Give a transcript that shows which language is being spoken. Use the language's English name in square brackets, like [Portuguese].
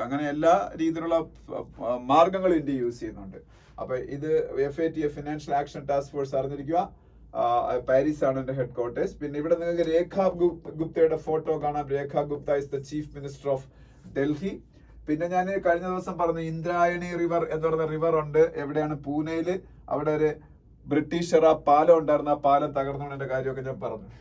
[Malayalam] അങ്ങനെ എല്ലാ രീതിയിലുള്ള മാർഗങ്ങളും ഇന്ത്യ യൂസ് ചെയ്യുന്നുണ്ട്. അപ്പൊ ഇത് FATF, Financial Action Task Force അറിഞ്ഞിരിക്കുക. പാരീസ് ആണ് എന്റെ ഹെഡ് ക്വാർട്ടേഴ്സ്. പിന്നെ ഇവിടെ നിങ്ങൾക്ക് രേഖ ഗുപ്തയുടെ ഫോട്ടോ കാണാം. [English] Rekha Gupta is the chief minister of Delhi. [Malayalam] പിന്നെ ഞാൻ കഴിഞ്ഞ ദിവസം പറഞ്ഞു, ഇന്ദ്രായണി റിവർ എന്ന് പറയുന്ന റിവർ ഉണ്ട്. എവിടെയാണ്? പൂനെയില്. അവിടെ ഒരു ബ്രിട്ടീഷർ ആ പാലം ഉണ്ടായിരുന്നു. ആ പാലം തകർന്നുകൊണ്ടിന്റെ കാര്യമൊക്കെ ഞാൻ പറഞ്ഞു.